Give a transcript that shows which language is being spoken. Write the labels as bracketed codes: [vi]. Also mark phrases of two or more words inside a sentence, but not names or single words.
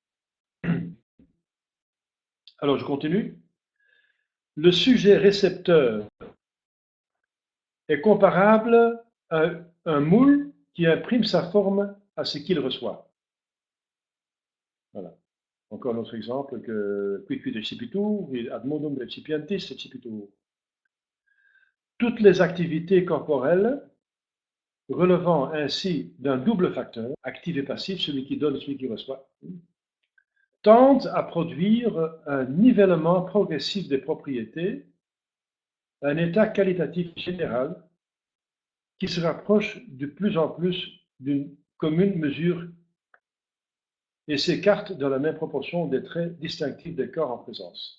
[fr] Alors, je continue. Le sujet récepteur est comparable à un moule qui imprime sa forme à ce qu'il reçoit. Voilà. Encore un autre exemple que [la] quid recipitur, ad modum recipientis recipitur. [fr] Toutes les activités corporelles relevant ainsi d'un double facteur, actif et passif, celui qui donne et celui qui reçoit, tendent à produire un nivellement progressif des propriétés, un état qualitatif général qui se rapproche de plus en plus d'une commune mesure et s'écarte dans la même proportion des traits distinctifs des corps en présence.